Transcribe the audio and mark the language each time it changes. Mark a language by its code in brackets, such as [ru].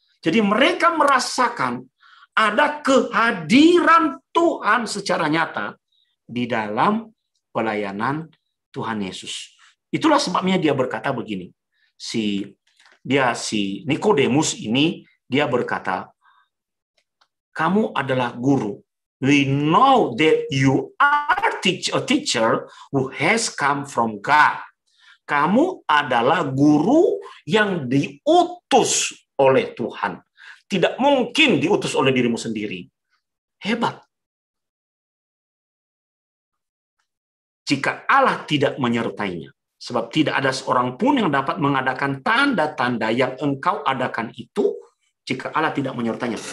[id] Jadi mereka merasakan ada kehadiran Tuhan secara nyata di dalam pelayanan Tuhan Yesus. Itulah sebabnya dia berkata begini. Si Nikodemus ini, dia berkata, kamu adalah guru. [en] We know that you are a teacher who has come from God. [id] Kamu adalah guru yang diutus oleh Tuhan. Tidak mungkin diutus oleh dirimu sendiri. Hebat. Jika Allah tidak menyertainya. Sebab tidak ada seorang pun yang dapat mengadakan tanda-tanda yang engkau adakan itu, jika Allah tidak menyertainya.